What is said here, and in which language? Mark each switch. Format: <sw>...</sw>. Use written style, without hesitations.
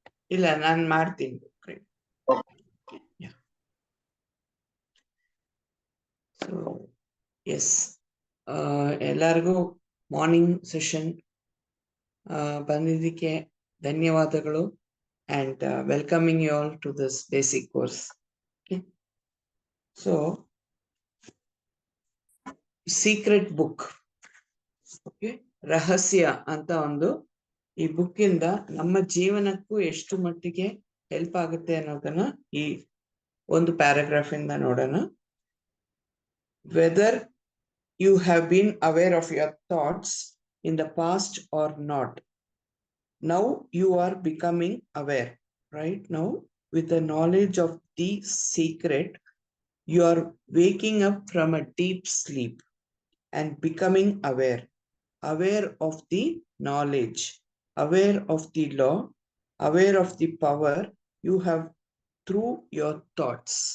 <kn>ಇಲ್ಲ, ನಾನು ಮಾಡ್ತೀನಿ. ಸೊ ಎಸ್, ಎಲ್ಲರಿಗೂ ಮಾರ್ನಿಂಗ್ ಸೆಷನ್ ಬಂದಿದ್ದಕ್ಕೆ ಧನ್ಯವಾದಗಳು.</kn> <en>and welcoming you all to this basic course. Okay. So, secret book. Okay.</en> <kn>ರಹಸ್ಯ ಅಂತ ಒಂದು ಈ ಬುಕ್ ಇಂದ ನಮ್ಮ ಜೀವನಕ್ಕೂ ಎಷ್ಟು ಮಟ್ಟಿಗೆ ಹೆಲ್ಪ್ ಆಗುತ್ತೆ ಅನ್ನೋದನ್ನ ಈ ಒಂದು ಪ್ಯಾರಾಗ್ರಾಫ್ ಇಂದ ನೋಡೋಣ.</kn> <en>Whether you have been aware of your thoughts in the past or not, now you are becoming aware. Right now, with the knowledge of the secret, you are waking up from a deep sleep and becoming aware of the knowledge, aware of the law, aware of the power you have through your thoughts.</en>